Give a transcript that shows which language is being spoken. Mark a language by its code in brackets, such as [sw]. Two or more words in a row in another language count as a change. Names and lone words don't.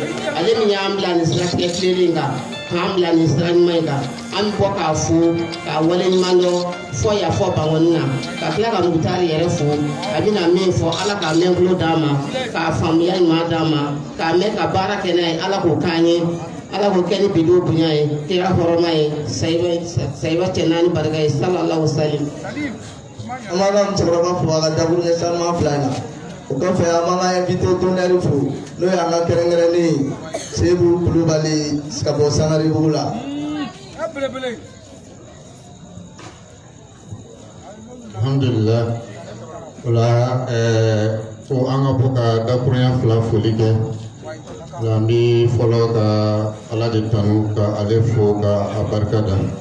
[bm] ale min y'an bila nin siratigɛ tilenlen kan k'an bila nin sira ɲuman in kan an bɛ bɔ k'a fo k'a waleɲuman dɔn fɔ yan fɔ Bangɔni na ka tila ka Mukutari yɛrɛ fo a bɛna min fɔ ala k'a mɛn tulo d'a ma k'a faamuya ɲuman d'a ma k'a mɛn ka baara kɛ n'a ye ala k'o k'an ye ala ko kɛ ni bidon bonya ye kira hɔrɔma ye sayiba cɛ naani barika ye [ar] صلى الله عليه وسلم. [bm] an b'an ka musokɔrɔba fo a ka daburu ɲɛ sanuma fila in na o kɔfɛ an b'an ka [fr] invité d'honneur [bm] fo n'o ye an ka kɛrɛnkɛrɛnnen ye Seku Kulubali ka bɔ Sangaribugu la. Alhamdulillah ola ko an ka bɔ ka dakurunya fila foli kɛ nka n bɛ fɔlɔ ka Ala de tanu ka ale fo ka a barika da